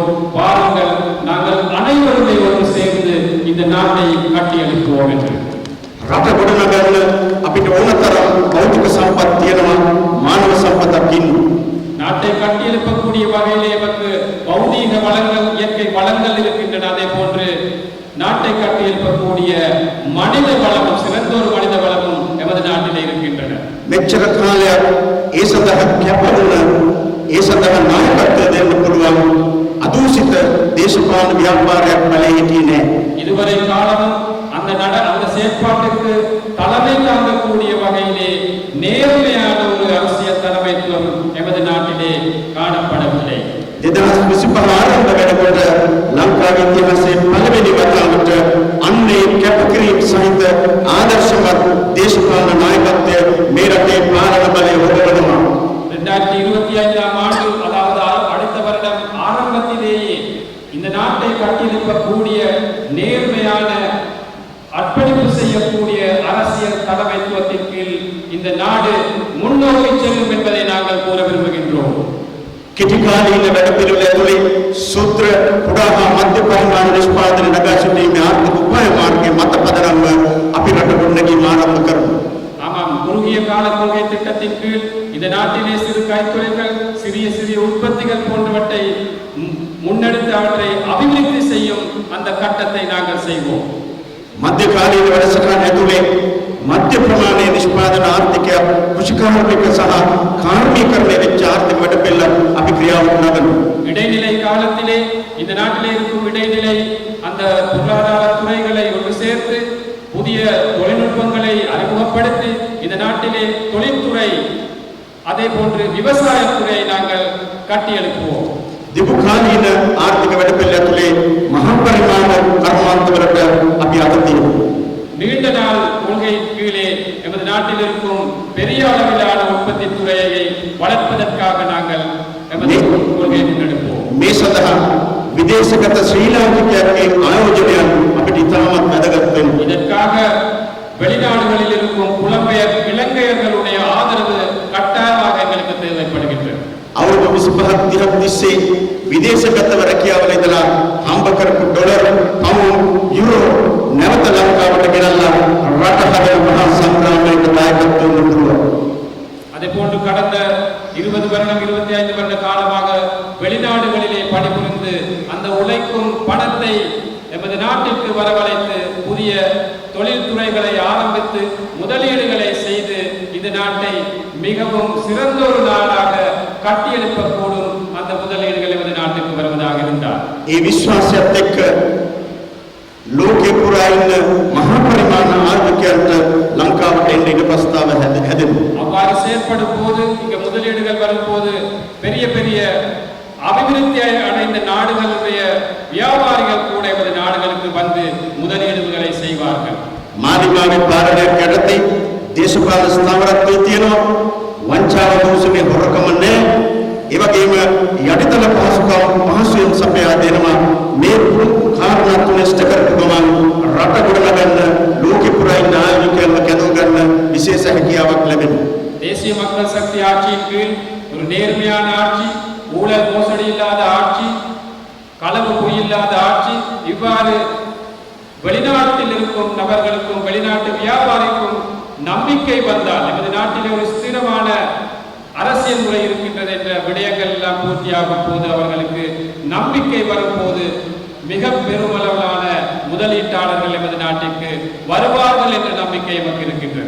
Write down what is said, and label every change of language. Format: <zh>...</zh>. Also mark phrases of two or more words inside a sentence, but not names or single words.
<ta>பாருங்கள், நாங்கள் அனைவருமே ஒன்று சேர்ந்து இந்த நாட்டை கட்டியெழுப்புவோம் என்று.</ta> <si>රට ගොඩනගන්න අපිට ඕන තරම් භෞතික සම්පත් තියෙනවා, මානව සම්පතක් ඉන්නවා.</si> <ta>நாட்டை கட்டியெழுப்பக்கூடிய வகையிலே நமக்கு பௌதீக வளங்கள், இயற்கை வளங்கள் இருக்கின்றன. அதே போன்று நாட்டை கட்டியெழுப்பக்கூடிய மனித வளமும், சிறந்த ஒரு மனித வளமும் எமது நாட்டிலே இருக்கின்றன.</ta> <si>මෙච්චර කාලයක් ඒ සඳහා කැපවුණ, ඒ සඳහා නායකත්වය දෙන්න පුළුවන් අදූෂිත දේශපාලන ව්‍යාපාරයක් බලේ හිටියේ නැහැ.</si> <ta>இதுவரை காலமும் அந்த செயற்பாட்டுக்கு தலைமை தாங்கக்கூடிய வகையிலே நேர்மையான ஒரு அரசியல் தலைமைத்துவம் எமது நாட்டிலே காணப்படவில்லை.</ta> <si>2025 ආරම්භ වෙනකොට ලංකාවේ ඉතිහාසයේ පළවෙනි වතාවට අන්නේ කැපකිරීම සහිත ආදර්ශමත් දේශපාලන නායකත්වය මේ රටේ පාලන බලය හොදවනවා.</si> <ta>2025ஆம் ஆண்டு, அதாவது அடுத்த வருடம் ஆரம்பத்திலேயே இந்த நாட்டை கட்டியெழுப்பக்கூடிய நேர்மையான அர்ப்பணிப்பு செய்யக்கூடிய அரசியல் தலைமைத்துவத்தின் கீழ் இந்த நாடு முன்னோக்கி செல்லும் என்பதை நாங்கள் கூற விரும்புகின்றோம்.</ta> <si>කෙටිකාලීන වැඩපිළිවෙල ඇතුළේ සූත්‍ර කුඩා හා මධ්‍ය පරිමාණ නිෂ්පාදන නගා සිටීමේ ආර්ථික උපාය මාර්ගයේ මත පදනම්ව අපි රට ගොඩනැගීම ආරම්භ කරමු.</si> <ta>ஆமாம், குறுகிய கால கொள்கை திட்டத்தின் கீழ் இந்த நாட்டிலே சிறு கைத்தொழில்கள், சிறிய உற்பத்திகள் போன்றவற்றை முன்னெடுத்து அவற்றை அபிவிருத்தி செய்யும் அந்த கட்டத்தை நாங்கள் செய்வோம்.</ta> <si>මධ්‍යකාලීන වැඩසටහන ඇතුළේ මධ්‍ය ප්‍රමාණයේ නිෂ්පාදන ආර්ථිකය, කෘෂිකාර්මික සහ කාර්මීකරණය වෙච්ච ආර්ථික වැඩපිළිවෙල අපි ක්‍රියාවට නගනවා.</si> <ta>இடைநிலை காலத்திலே இந்த நாட்டிலே இருக்கும் இடைநிலை அந்த பொருளாதார துறைகளை ஒன்று சேர்த்து புதிய தொழில்நுட்பங்களை அறிமுகப்படுத்தி இந்த நாட்டிலே தொழில்துறை, அதே போன்று விவசாயத்துறை நாங்கள் கட்டியெழுப்புவோம்.</ta> <si>දිගුකාලීන ආර්ථික වැඩපිළිවෙල ඇතුළේ මහා පරිමාණ කර්මාන්තවලට අපි අගතියමු.</si> <ta>நீண்ட நாள் கொள்கை கீழே எமது நாட்டில் இருக்கும் பெரிய அளவிலான உற்பத்தி துறையை வளர்ப்பதற்காக நாங்கள் எமது கொள்கையை முன்னெடுப்போம்.</ta> <si>මේ සඳහා විදේශගත ශ්‍රී ලාංකිකයන්ගේ ආයෝජනයන් අපිට ඉතාමත් වැදගත් වෙනවා.</si> <ta>இதற்காக வெளிநாடுகளில் இருக்கும் புலம்பெயர் இலங்கையர்களுடைய ஆதரவு கட்டாயமாக எங்களுக்கு தேவைப்படுகின்றது.</ta> <si>අවුරුදු 25ක් 30ක් තිස්සේ විදේශගතව රැකියාවල ඉඳලා හම්බ කරපු ඩොලර්, පවුන්ඩ්, යුරෝ නැවත ලංකාවට ගෙනල්ලා රට හදන මහා සංග්‍රාමයකට දායකත්වයෙන් උතුරුවා.</si> <ta>அதே போன்று கடந்த 20 வருடம் 25 வருட காலமாக வெளிநாடுகளிலே பணிபுரிந்து அந்த உழைக்கும் பணத்தை எமது நாட்டிற்கு வரவழைத்து புதிய தொழில்துறைகளை ஆரம்பித்து முதலீடுகளை செய்து இந்த நாட்டை மிகவும் சிறந்த ஒரு நாடாக கட்டியெழுப்பக்கூடும் அந்த முதலீடுகள் எமது நாட்டுக்கு வருவதாக இருந்தார்.</ta> <si>ඒ විශ්වාසයත් එක්ක ලෝකේ පුරා ඉන්න මහා පරිමාණ ආර්ථිකයන්ට ලංකාවට එන්න ඉඩ ප්‍රස්තාව හැදෙනවා.</si> <ta>அவ்வாறு செயற்படும் போது இங்க முதலீடுகள் வரும்போது பெரிய பெரிய அபிவிருத்தி அடைந்த நாடுகளுடைய வியாபாரிகள் கூட எமது நாடுகளுக்கு வந்து முதலீடுகளை செய்வார்கள்.</ta> <si>මාලිගාවේ පාලනයක් යටතේ දේශපාලන ස්ථාවරත්වයේ තියෙනවා. වංචාව දූෂණය හොරකම නැහැ. ඒ වගේම යටිතල පහසුකම් පහසුවෙන් සපයා දෙනවා. මේ කාරණා තුන ඉෂ්ට කරපු ගමන් රට ගොඩනගන්න ලෝකෙ පුරා ඉන්න ආයුධයන්ව කැඳව ගන්න විශේෂ හැකියාවක් ලැබෙනවා.</si> <ta>தேசிய மக்கள் சக்தி ஆட்சியின் கீழ் ஒரு நேர்மையான ஆட்சி, ஊழல் மோசடி இல்லாத ஆட்சி, களவு பொய் இல்லாத ஆட்சி, இவ்வாறு வெளிநாட்டில் இருக்கும் நபர்களுக்கும் வெளிநாட்டு வியாபாரிக்கும் நம்பிக்கை வந்தால் நமது நாட்டிலே ஒரு ஸ்திரமான அரசியல் முறை இருக்கின்றது என்ற விடயங்கள் எல்லாம் பூர்த்தியாகும் போது அவர்களுக்கு நம்பிக்கை வரும்போது மிக பெருமளவிலான முதலீட்டாளர்கள் எமது நாட்டிற்கு வருவார்கள் என்ற நம்பிக்கை நமக்கு இருக்கின்றது.</ta>